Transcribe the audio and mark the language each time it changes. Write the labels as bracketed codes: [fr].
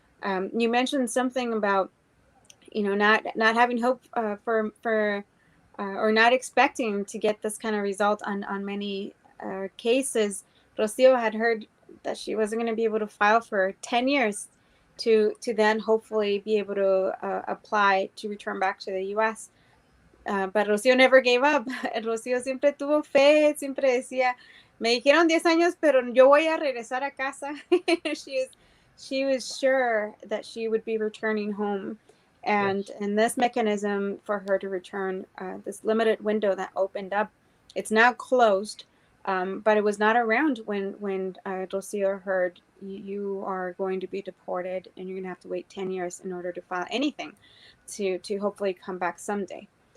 [en] You mentioned something about not having hope for or not expecting to get this kind of result on many cases. Rocio had heard that she wasn't going to be able to file for 10 years to then hopefully be able to apply to return back to the U.S. But Rocio never gave up. [es] Rocio siempre tuvo fe, siempre decía, me dijeron 10 años, pero yo voy a regresar a casa. [en] she was sure that she would be returning home. And Yes. this mechanism for her to return, this limited window that opened up, it's now closed. But it was not around when Rocio heard you are going to be deported and you're going to have to wait 10 years in order to file anything to hopefully come back someday.